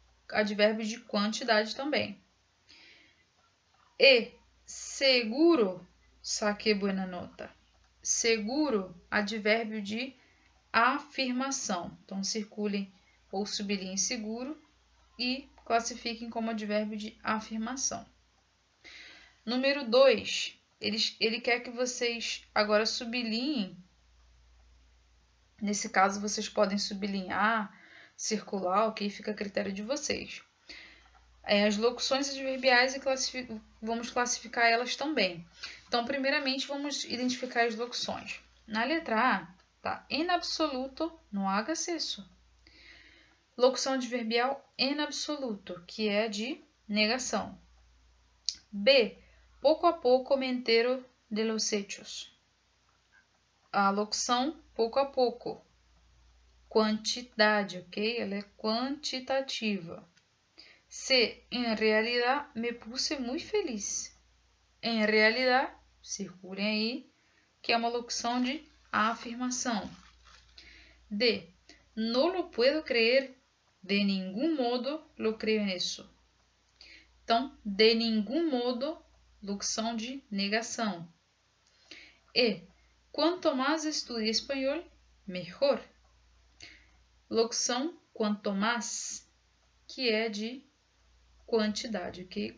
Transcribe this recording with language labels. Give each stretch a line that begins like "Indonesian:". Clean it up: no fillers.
Portuguese: Advérbio de quantidade também.
Spanish: E, seguro saqué buena nota.
Portuguese: Seguro, advérbio de afirmação. Então, circulem ou sublinhem seguro e classifiquem como advérbio de afirmação. Número 2, ele quer que vocês agora sublinhem. Nesse caso, vocês podem sublinhar, circular, ok? Fica a critério de vocês. As locuções adverbiais e vamos classificar elas também. Então, primeiramente, vamos identificar as locuções. Na letra A, tá?
Spanish: En absoluto, no hagas eso.
Portuguese: Locução adverbial
Spanish: en absoluto,
Portuguese: que é de negação.
Spanish: B, pouco a pouco me entero de los hechos.
Portuguese: A locução pouco a pouco. Quantidade, ok? Ela é quantitativa.
Spanish: C, en realidad me puse muy feliz. En realidad,
Portuguese: circulem aí, que é uma locução de afirmação.
Spanish: D, no lo puedo creer, de ningún modo lo creo en eso.
Portuguese: Então,
Spanish: de ningún modo,
Portuguese: locução de negação.
Spanish: E, quanto mais estudie espanhol, mejor.
Portuguese: Locução quanto mais, que é de quantidade, ok?